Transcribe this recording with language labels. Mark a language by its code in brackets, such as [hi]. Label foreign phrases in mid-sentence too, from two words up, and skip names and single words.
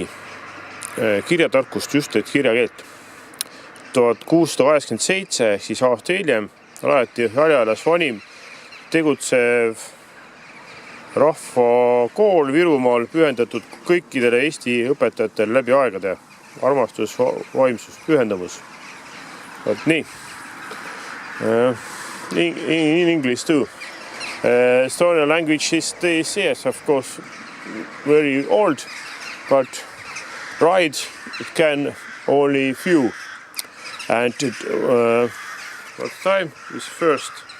[et] Kirjatarkust just, et kirjakeelt. 1687 ehk siis aasta hiljem rajati Haljalas vanim tegutsev rahvakool Virumaal pühendatud kõikidele Eesti õpetajatele läbi aegade. Armastus, vaimsus, pühendamus. Vot nii. [en] In English too. Estonian language is this, yes, of course, very old, but write it can only few. And what time is first?